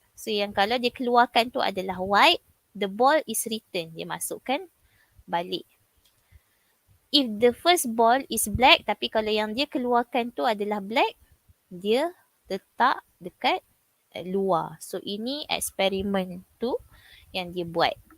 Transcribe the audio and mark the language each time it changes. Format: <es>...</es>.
<ms>So yang kalau dia keluarkan tu adalah white.</ms> <en>The ball is returned.</en> <ms>Dia masukkan balik.</ms> <en>If the first ball is black.</en> <ms>Tapi kalau yang dia keluarkan tu adalah black. Dia letak dekat luar. So ini eksperimen tu yang dia buat.</ms>